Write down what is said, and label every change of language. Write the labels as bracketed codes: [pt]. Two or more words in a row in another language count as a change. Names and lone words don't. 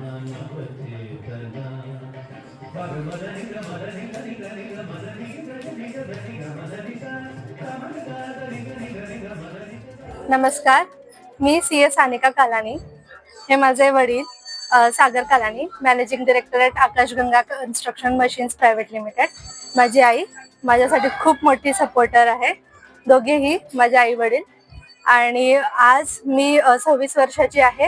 [mr] नवचेतना मदनिग मदनिग निग निग मदनिग निग निग मदनिगा कमलगा निग निग निग मदनिग. नमस्कार, मी सी.ए. सानिका कालानी. हे माझे वडील सागर कालानी, [en] managing director at [mr] आकाशगंगा कन्स्ट्रक्शन मशीन्स प्रायव्हेट लिमिटेड. माझी आई माझ्यासाठी खूप मोठी सपोर्टर आहे. दोघेही माझे आई वडील. आणि आज मी 26 वर्षाची आहे.